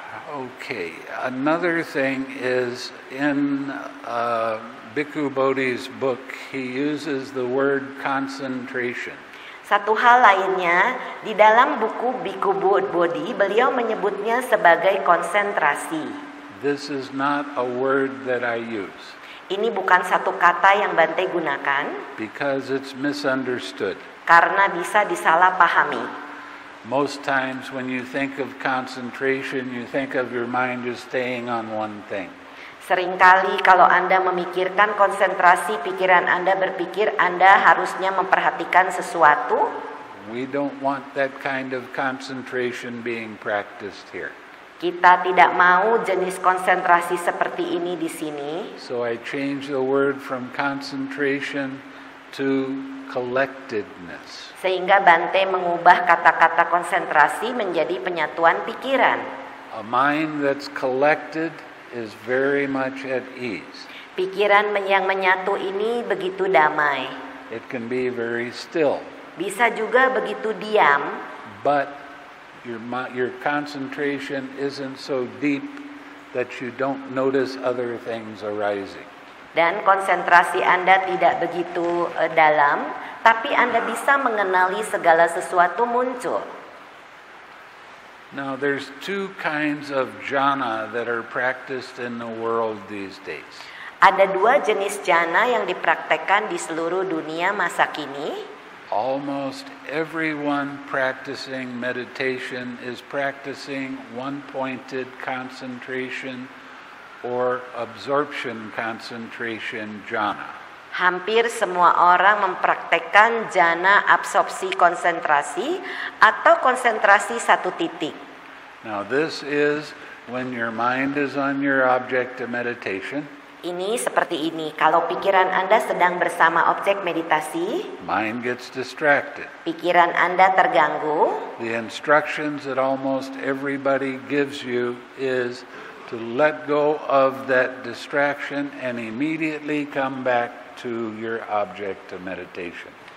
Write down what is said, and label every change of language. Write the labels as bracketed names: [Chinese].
[English] Okay, another thing is in Bhikkhu Bodhi's book, he uses the word concentration. [Indonesian] Satu hal lainnya, di dalam buku Bhikkhu Bodhi, beliau menyebutnya sebagai konsentrasi. [English] This is not a word that I use. [Indonesian] Ini bukan satu kata yang Bante gunakan. [English] Because it's misunderstood. [Indonesian] Karena bisa disalahpahami. [English] Most times when you think of concentration, you think of your mind just staying on one thing. [Indonesian] Seringkali kalau Anda memikirkan konsentrasi, pikiran Anda berpikir Anda harusnya memperhatikan sesuatu. [English] We don't want that kind of concentration being practiced here. [Indonesian] Kita tidak mau jenis konsentrasi seperti ini di sini. [English] So I change the word from concentration to collectedness. [Indonesian] Sehingga Bante mengubah kata-kata konsentrasi menjadi penyatuan pikiran. [English] A mind that's collected is very much at ease. [Indonesian] Pikiran yang menyatu ini begitu damai. [English] It can be very still. [Indonesian] Bisa juga begitu diam. [English] But your concentration isn't so deep that you don't notice other things arising. [Indonesian] Dan konsentrasi Anda tidak begitu dalam, tapi Anda bisa mengenali segala sesuatu muncul. [English] Now there's two kinds of jhana that are practiced in the world these days. [Indonesian] Ada dua jenis jhana yang dipraktekkan di seluruh dunia masa kini. [English] Almost everyone practicing meditation is practicing one-pointed concentration or absorption concentration jhana. [Indonesian] Hampir semua orang mempraktekkan jhana absorpsi konsentrasi atau konsentrasi satu titik. [English] Now this is when your mind is on your object of meditation. [Indonesian] Ini seperti ini, kalau pikiran Anda sedang bersama objek meditasi, [English] mind gets distracted. [Indonesian] Pikiran Anda terganggu. [English] The instructions that almost everybody gives you is to let go of that distraction and immediately come back to your object of meditation.